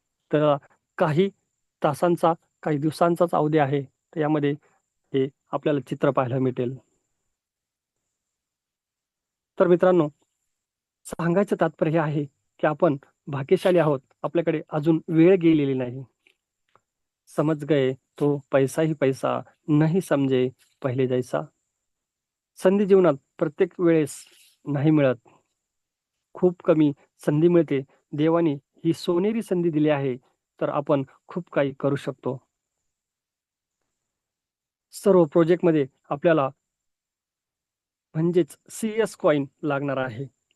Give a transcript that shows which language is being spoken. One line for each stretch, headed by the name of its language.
Marathi: तर काही तासांचा, काही दिवसांचाच अवधी आहे. तर यामध्ये हे आपल्याला चित्र पाहायला भेटेल. तर मित्रांनो, सांगायचं तात्पर्य हे आहे, की आपण भाग्यशाली आहोत. आपल्याकडे अजून वेळ गेलेली नाही.
Hindi: समझ गए तो पैसा ही पैसा, नहीं समझे पहिले जैसा.
Marathi: संधी जीवनात प्रत्येक वेळेस नाही मिळत. खूप कमी संधी मिळते. देवाने ही सोनेरी संधी दिली आहे, तर आपण खूप काही करू शकतो. सर्व प्रोजेक्टमध्ये आपल्याला म्हणजेच CS कॉइन लागणार आहे.